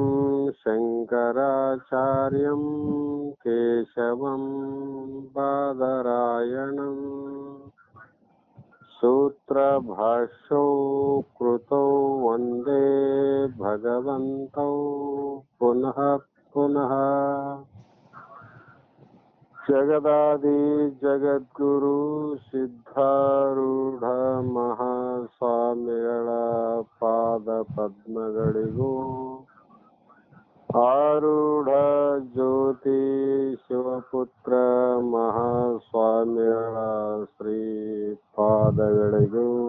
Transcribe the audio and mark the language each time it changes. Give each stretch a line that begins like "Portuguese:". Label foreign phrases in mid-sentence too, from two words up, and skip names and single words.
Sanskrit: शङ्कराचार्यं केशवं बादरायणम् सूत्रभाष्यौ कृतौ वन्दे भगवन्तौ पुनः पुनः जगदादि जगद्गुरु
Kannada: ಸಿದ್ಧಾರೂಢ ಮಹಾಸ್ವಾಮಿಗಳ ಪಾದ ಪದ್ಮಗಳಿಗೂ ಆರೂಢ ಜ್ಯೋತಿ ಶಿವಪುತ್ರ ಮಹಾಸ್ವಾಮಿಗಳ ಶ್ರೀ ಪಾದಗಳಿಗೂ